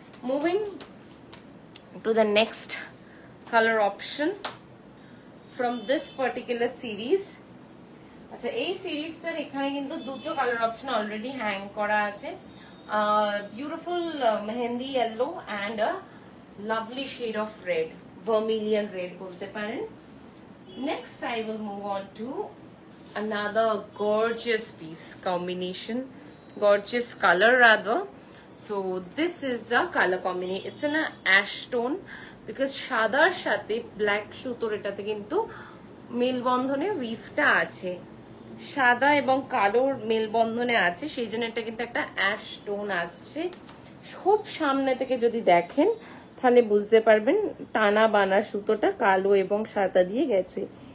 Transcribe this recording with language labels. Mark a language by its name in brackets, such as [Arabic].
[English] Moving to the next color option from this particular series. [Bangla] আচ্ছা, এই সিরিজটার এখানে কিন্তু দুটো কালার অপশন অলরেডি হ্যাং করা আছে। [English] Beautiful mehendi yellow and a lovely shade of red, vermilion red [Bangla] বলতে পারেন। [English] Next I will move on to another gorgeous piece combination, gorgeous color rather. So this is the color combination. It's in a ash tone because [Bangla] সাদার সাথে black সুতোর এটাতে কিন্তু মেলবন্ধনে উইফটা আছে, সাদা এবং কালোর মেলবন্ধনে আছে, সেই জন্য এটা কিন্তু একটা অ্যাশ টোন আসছে। খুব সামনে থেকে যদি দেখেন তাহলে বুঝতে পারবেন টানা বানা সুতোটা কালো এবং সাদা দিয়ে গেছে।